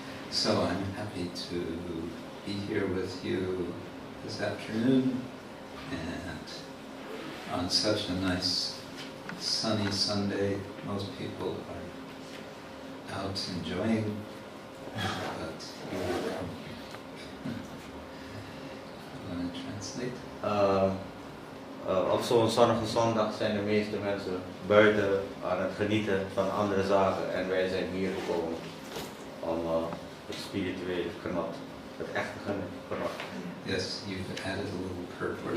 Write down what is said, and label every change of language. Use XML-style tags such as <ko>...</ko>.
<en>So I'm happy to be here with you this afternoon and on such a nice sunny Sunday. Most people are out enjoying, but you will come here. I'm going to translate.</en> <nl>Op zo'n zonnige zondag zijn de meeste mensen buiten aan het genieten van andere zaken en wij zijn hier gekomen om het spirituele genot, het echte genot.</nl> <en>Yes, you've added a little curse word.</en>